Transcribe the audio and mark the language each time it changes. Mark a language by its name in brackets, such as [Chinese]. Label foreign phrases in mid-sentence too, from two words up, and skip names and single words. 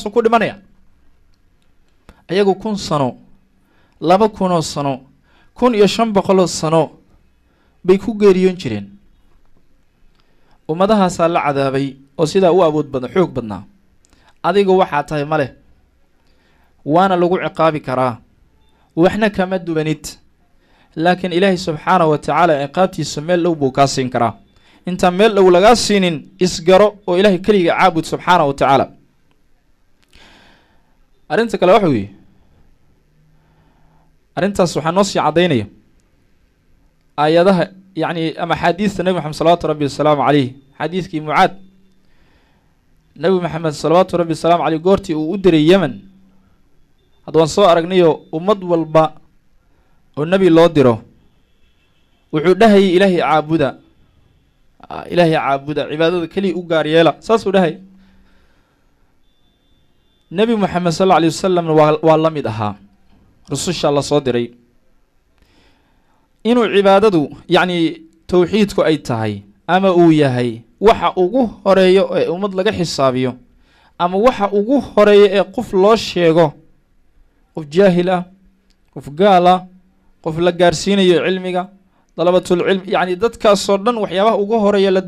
[Somali] ku dhimanaya ayagu 1000 sano 2000 sano 1500 sano bay ku geeriyoon jireen ummadahaas la cadaabay oo sida u awood badan xoog badnaa adiga waxa tahay male waana lagu ciqaabi karaa waxna kama duwanid laakiin ilaahay [Arabic] سبحانه وتعالى [Somali] ciqaabtiisa meel dhow buu ka siin karaa inta meel dhow laga siinin isgaro oo ilaahay kaliya caabud [Arabic] سبحانه وتعالى [Somali] arinta kale waxa weeye arintaas waxa noo sii cadeynaya ayadaha yani ama xadiiska nabi maxamed [Arabic] صلى الله عليه وسلم عليه [Somali] xadiiskii mucaad nabi maxamed [Arabic] صلى الله عليه وسلم عليه [Somali] goortii uu u diray Yemen hadaan soo aragnayo ummad walba oo nabi loo diro wuxuu dhahay ilaahi caabuda cibaadada kaliya u gaar yeela saasuu dhahay nabi maxamed sallallahu alayhi wa sallam waa la mid ahaa rususha la soo diray inuu cibaadadu yani tawxiidku ay tahay ama uu yahay waxa ugu horeeyo ee ummad laga xisaabiyo ama waxa ugu horeeyo ee qof loo sheego qof jaahil ah qof gaal ah qof la gaarsiinayo cilmiga [Arabic] طلبة العلم [Somali] yani dadkaas oo dhan waxyaabaha ugu horeeya la